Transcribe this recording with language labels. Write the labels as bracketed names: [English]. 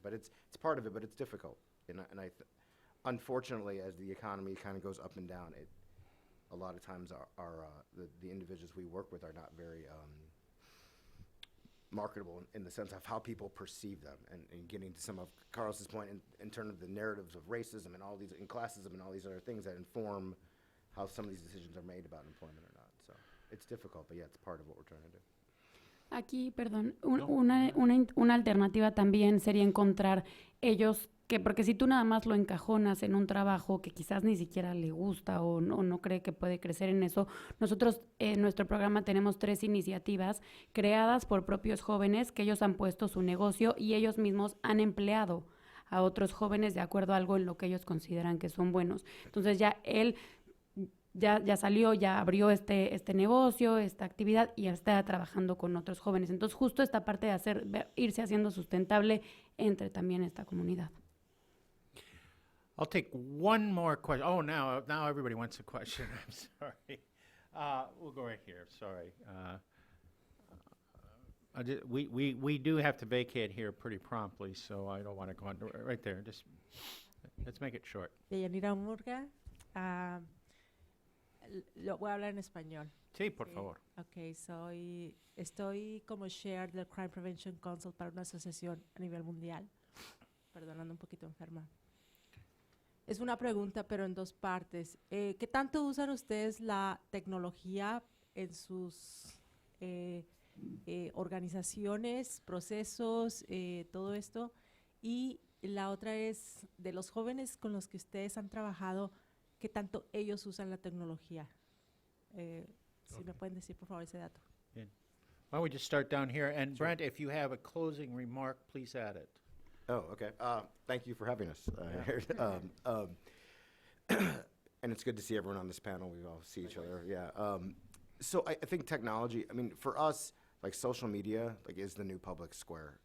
[English] But it's part of it, but it's difficult. And unfortunately, as the economy kind of goes up and down, a lot of times the individuals we work with are not very marketable in the sense of how people perceive them, and getting to some of Carlos's point in terms of the narratives of racism and all these, and classism and all these other things that inform how some of these decisions are made about employment or not. So it's difficult, but yeah, it's part of what we're trying to do. [Spanish] Aquí, perdón, una alternativa también sería encontrar ellos que porque si tú nada más lo encajonas en un trabajo que quizás ni siquiera le gusta o no cree que puede crecer en eso, nosotros en nuestro programa tenemos 3 iniciativas creadas por propios jóvenes que ellos han puesto su negocio y ellos mismos han empleado a otros jóvenes de acuerdo a algo en lo que ellos consideran que son buenos. Entonces ya él ya salió, ya abrió este negocio, esta actividad y ya está trabajando con otros jóvenes. Entonces justo esta parte de irse haciendo sustentable entre también esta comunidad. [English] I'll take one more question. Oh, now everybody wants a question. I'm sorry. We'll go right here. Sorry. We do have to vacate here pretty promptly, so I don't want to go on right there. Just let's make it short. Deyanira Murga. [Spanish] Lo voy a hablar en español. Sí, por favor. Ok, estoy como chair del Crime Prevention Council para una asociación a nivel mundial. Perdonando un poquito enferma. Es una pregunta, pero en 2 partes. ¿Qué tanto usan ustedes la tecnología en sus organizaciones, procesos, todo esto? Y la otra es, de los jóvenes con los que ustedes han trabajado, ¿qué tanto ellos usan la tecnología? Si me pueden decir, por favor, ese dato. Bien. [English] Why don't we just start down here? And Brent, if you have a closing remark, please add it. Oh, okay. Thank you for having us here. And it's good to see everyone on this panel. We all see each other. Yeah. So I think technology, I mean, for us, like social media, like is the new public square.